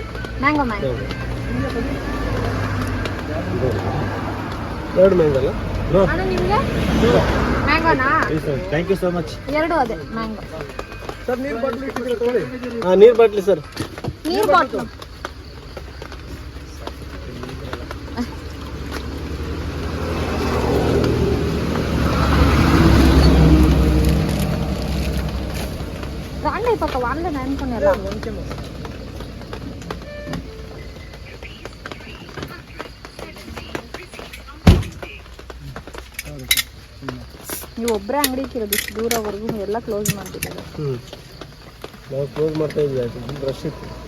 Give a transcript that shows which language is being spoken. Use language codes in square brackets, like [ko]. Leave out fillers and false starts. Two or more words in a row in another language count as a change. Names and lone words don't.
[kn] ಮ್ಯಾಂಗೋ. 2 ಮ್ಯಾಂಗೋ ಅಲ್ಲ ಅಣ್ಣ ನಿಮಗೆ? ಮ್ಯಾಂಗೋನಾ? [en] Thank you so much. [kn] 2 ಅದೇ ಮ್ಯಾಂಗೋ. ಸರ್ ನೀರು ಬಾಟ್ಲಿ ಇಟ್ಟಿದ್ರೆ ತಗೊಳ್ಳಿ. ನೀರು ಬಾಟ್ಲಿ ಸರ್. ನೀರು ಬಾಟ್ಲು [te] రాండి పక్క వాళ్ళే అనుకునేలా. [kn] ನೀವು ಒಬ್ಬರೇ ಅಂಗಡಿಗೆ ಇರೋದು, ಇಷ್ಟು ದೂರವರೆಗೂ ಎಲ್ಲ ಕ್ಲೋಸ್ ಮಾಡ್ತಿದ್ದಾರೆ. ನಾವು ಕ್ಲೋಸ್ ಮಾಡ್ತಾ ಇದ್ವಿ, ರಶ್ ಇತ್ತು.